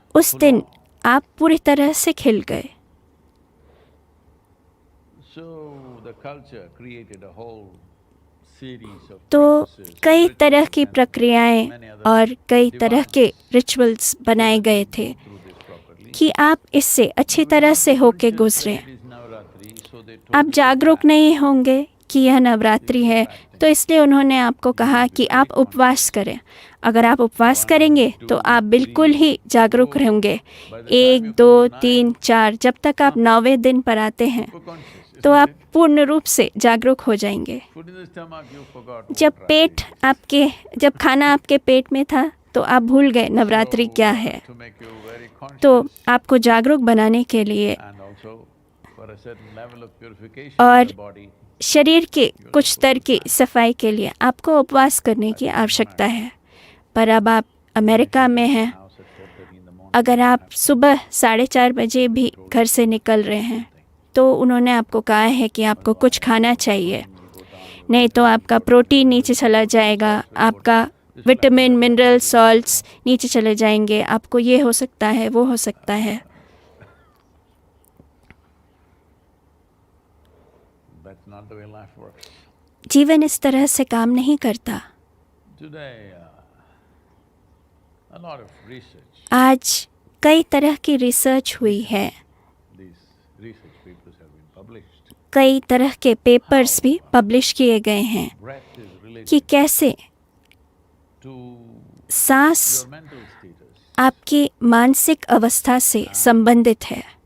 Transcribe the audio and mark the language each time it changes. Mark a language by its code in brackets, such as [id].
[hi] उस दिन आप पूरी तरह से खिल गए। [en] So the culture created a whole series of [hi] तो [en] practices, [hi] कई तरह की [en] rituals, and [hi] प्रक्रियाएं [en] many other [hi] और कई तरह के रिचुअल्स बनाए गए थे [en] through this properly. [hi] कि आप इससे अच्छी तरह से होके गुजरे। [en] It is Navratri, so they told [hi] आप [en] you to [hi] जागरूक [en] fast. [hi] नहीं होंगे कि यह नवरात्रि है, तो इसलिए उन्होंने आपको कहा कि आप उपवास करें। अगर आप उपवास करेंगे तो आप बिल्कुल ही जागरूक रहेंगे। 1, 2, 3, 4, जब तक आप 9वें दिन पर आते हैं [en] You're conscious, [hi] तो [en] isn't [hi] आप [en] it? [hi] पूर्ण रूप से जागरूक हो जाएंगे। [en] Food in the stomach, you forgot what [hi] जब [en] Navratri is. [hi] जब खाना आपके पेट में था तो आप भूल गए नवरात्रि [en] So, [hi] क्या है। [en] to make you very conscious, [hi] तो आपको जागरूक बनाने के लिए [en] and also for a certain level of purification [hi] और [en] of the body, [hi] शरीर के कुछ स्तर की सफाई के लिए आपको उपवास करने की आवश्यकता है। पर अब आप अमेरिका में हैं, [en] now it's at 4:30 in the morning. [hi] अगर आप सुबह 4:30 बजे भी घर से निकल रहे हैं तो उन्होंने आपको कहा है कि आपको कुछ खाना चाहिए, नहीं तो आपका प्रोटीन नीचे चला जाएगा, आपका विटामिन, मिनरल, सॉल्ट्स नीचे चले जाएंगे, आपको ये हो सकता है, वो हो सकता है। [en] That's not the way life works. [hi] जीवन इस तरह से काम नहीं करता। [en] Today, a lot of research, [hi] आज कई तरह की रिसर्च हुई है, [en] these research papers have been published. [hi] कई तरह के पेपर्स भी पब्लिश किए गए हैं [en] Breath is related [hi] कि कैसे [en] to [hi] सांस [en] your mental status, [hi] आपकी मानसिक अवस्था से संबंधित है